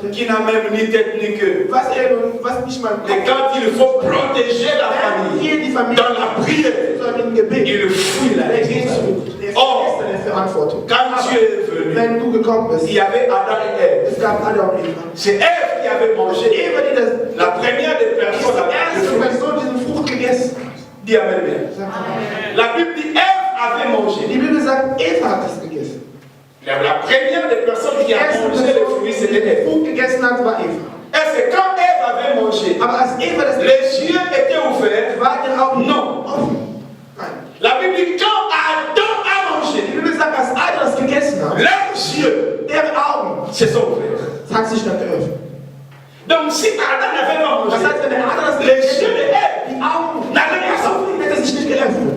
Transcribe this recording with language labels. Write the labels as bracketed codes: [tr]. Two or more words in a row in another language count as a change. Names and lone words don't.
[fr] qui n'a même ni tête ni queue. [de] was nicht mal [fr] Et quand il faut protéger la [de] wenn [fr] famille [de] hier die Familie [fr] dans la prière, [de] sondern im Gebet, [fr] il fuit la [de] der geht [fr] responsabilité. [de] zurück. Der [fr] Or, [de] verlässt seine Verantwortung. [fr] quand Dieu est venu, [de] Wenn du gekommen bist, [fr] il y avait Adam et Ève. [de] es gab Adam und Eva. [fr] C'est Ève qui avait mangé. [de] Eva, die das [fr] La première des personnes [de] die [fr] à [de] erste Person diese Frucht gegessen hat. [fr] Dis Amen bien. [de] Sagt Amen. [fr] La Bible dit Ève avait mangé. [de] Die Bibel sagt, Eva hat es gegessen. [fr] La première des personnes qui [de] Die [fr] a [de] erste [fr] mangé le [de] Person, [fr] fruit, [de] die [fr] c'était [de] die [fr] Ève. [de] Frucht gegessen hat, war Eva. [fr] Et c'est quand Ève avait mangé, [de] Aber als Eva das [fr] les yeux étaient ouverts. [de] war ihre Augen [fr] Non. [de] offen. Nein. [fr] La Bible dit quand Adam a mangé, [de] Die Bibel sagt, als Adam das gegessen hat, [fr] leurs yeux [de] deren Augen [fr] se sont ouverts. [de] hat sich dann geöffnet. [fr] Donc si Adam n'avait pas [de] Das [fr] mangé, [de] heißt, wenn der Adam das [fr] les [de] gegessen [fr] yeux de [de] hat, [fr] Ève [de] die Augen [fr] n'avaient pas s'ouvrir. [de] hätte sich nicht [fr] Et